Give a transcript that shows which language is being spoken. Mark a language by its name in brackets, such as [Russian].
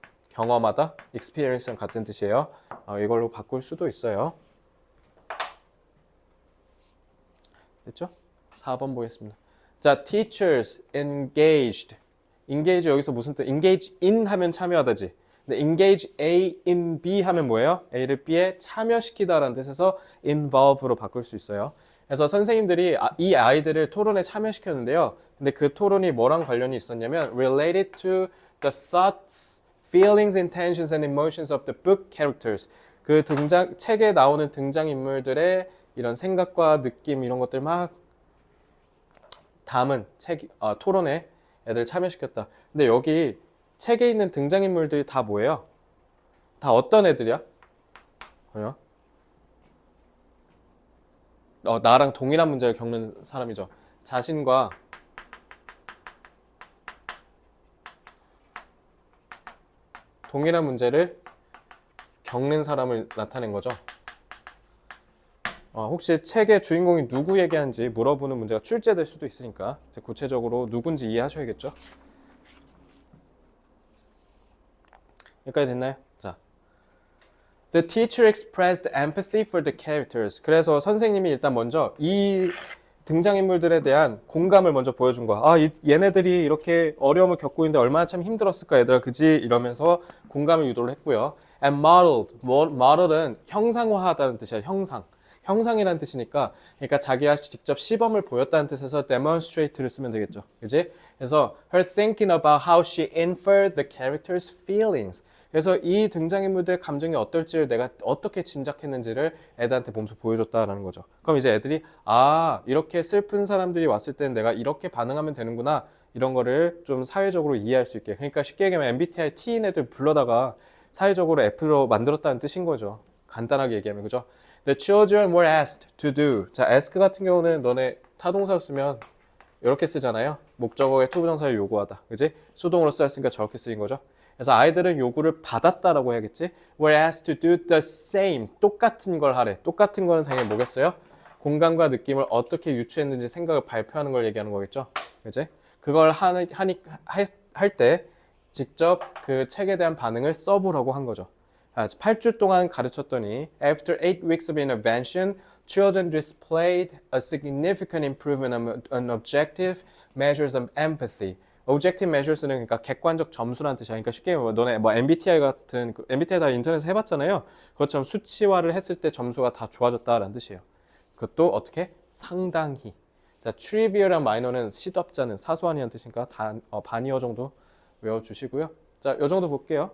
[Korean] 경험하다, experience랑 같은 뜻이에요. 이걸로 바꿀 수도 있어요. 됐죠? 4번 보겠습니다. 자, [English] teachers engaged. [Korean] engage 여기서 무슨 뜻? [English] engage in [Korean] 하면 참여하다지. 근데 [English] engage A in B [Korean] 하면 뭐예요? A를 B에 참여시키다라는 뜻에서 involve로 바꿀 수 있어요. 그래서 선생님들이 이 아이들을 토론에 참여시켰는데요. 근데 그 토론이 뭐랑 관련이 있었냐면 [English] related to the thoughts, feelings, intentions and emotions of the book characters. [Korean] 그 책에 나오는 등장인물들의 이런 생각과 느낌 이런 것들 막 담은 토론에 애들 참여시켰다. 근데 여기 책에 있는 등장인물들이 다 뭐예요? 다 어떤 애들이야? 그래요? 나랑 동일한 문제를 겪는 사람이죠. 자신과 동일한 문제를 겪는 사람을 나타낸 거죠. 혹시 책의 주인공이 누구 얘기하는지 물어보는 문제가 출제될 수도 있으니까 구체적으로 누군지 이해하셔야겠죠. 여기까지 됐나요? 자, [English] The teacher expressed empathy for the characters. [Korean] 그래서 선생님이 일단 먼저 이 등장인물들에 대한 공감을 먼저 보여준 거야. 얘네들이 이렇게 어려움을 겪고 있는데 얼마나 참 힘들었을까 얘들아 그지? 이러면서 공감을 유도를 했고요. [English] And model [Korean] 은 형상화하다는 뜻이야. 형상이라는 뜻이니까 그러니까 자기가 직접 시범을 보였다는 뜻에서 demonstrate를 쓰면 되겠죠. 그지? 그래서 [English] her thinking about how she inferred the characters' feelings. [Korean] 그래서 이 등장인물들의 감정이 어떨지를 내가 어떻게 짐작했는지를 애들한테 몸소 보여줬다라는 거죠. 그럼 이제 애들이 이렇게 슬픈 사람들이 왔을 때는 내가 이렇게 반응하면 되는구나 이런 거를 좀 사회적으로 이해할 수 있게. 그러니까 쉽게 얘기하면 MBTI T인 애들 불러다가 사회적으로 F로 만들었다는 뜻인 거죠. 간단하게 얘기하면 그죠? [English] The children were asked to do. [Korean] 자, ask 같은 경우는 너네 타동사를 쓰면 이렇게 쓰잖아요. 목적어의 투부정사를 요구하다. 그지? 수동으로 쓰였으니까 저렇게 쓰인 거죠. 그래서 아이들은 요구를 받았다라고 해야겠지? [English] were asked to do the same. [Korean] 똑같은 걸 하래. 똑같은 거는 당연히 뭐겠어요? 공감과 느낌을 어떻게 유추했는지 생각을 발표하는 걸 얘기하는 거겠죠? 그지? 그걸 할 때 직접 그 책에 대한 반응을 써보라고 한 거죠. 8주 동안 가르쳤더니 [English] After 8 weeks of intervention, children displayed a significant improvement on objective measures of empathy, [Korean] objective measures는 그러니까 객관적 점수라는 뜻이야. 그러니까 쉽게 말하면 너네 뭐 MBTI 같은 MBTI 다 인터넷에서 해봤잖아요. 그것처럼 수치화를 했을 때 점수가 다 좋아졌다라는 뜻이에요. 그것도 어떻게? 상당히. 자, trivial이랑 minor는 시덥잖은 사소한이라는 뜻이니까 반이어 정도 외워주시고요. 자, 요 정도 볼게요.